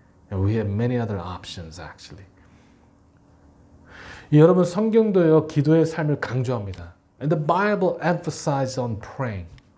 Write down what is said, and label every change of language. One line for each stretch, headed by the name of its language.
English: And we have many other options, actually.
Korean: 여러분, 성경도요, 기도의 삶을 강조합니다.
English: And the Bible emphasizes on praying.